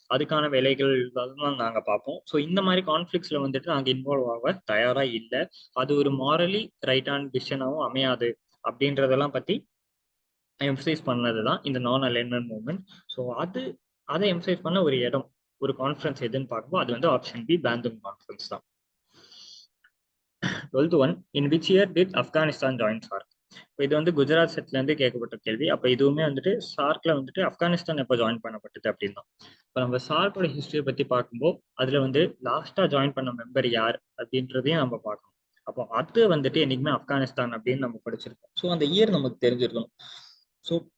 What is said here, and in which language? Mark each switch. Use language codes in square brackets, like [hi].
[ta] அதுக்கான வேலைகள் தான் நாங்கள் பார்ப்போம். ஸோ இந்த மாதிரி கான்ஃபிளிக்ஸ்ல வந்துட்டு நாங்கள் இன்வால்வ் ஆக தயாரா இல்லை. அது ஒரு மாரலி ரைட்டான டிசிஷனாகவும் அமையாது அப்படின்றதெல்லாம் பத்தி எம்சைஸ் பண்ணது தான் இந்த நான் அலைன்மெண்ட் மூவ்மெண்ட். ஸோ அதை எம்சைஸ் பண்ண ஒரு இடம், ஒரு கான்ஃபரன்ஸ் எதுன்னு பார்க்கும்போது அது வந்து ஆப்ஷன் பி பேந்துங் கான்ஃபரன்ஸ் தான். [en] 12th one, in which year did Afghanistan join SARC? [ta] இப்போ இது வந்து குஜராத் செட்ல இருந்து கேட்கப்பட்ட கேள்வி. அப்போ இதுவுமே வந்துட்டு சார்க்ல வந்துட்டு ஆப்கானிஸ்தான் எப்போ ஜாயின் பண்ணப்பட்டது அப்படின்னு தான். இப்போ நம்ம சார்க்கோட ஹிஸ்டரியை பத்தி பார்க்கும்போது அதுல வந்து லாஸ்டா ஜாயின் பண்ண மெம்பர் யார் அப்படின்றதையும் நம்ம பார்க்கணும். அப்போ அது வந்துட்டு என்னைக்குமே ஆப்கானிஸ்தான் அப்படின்னு நம்ம படிச்சிருக்கோம். ஸோ அந்த இயர் நமக்கு தெரிஞ்சிருக்கணும். ஸோ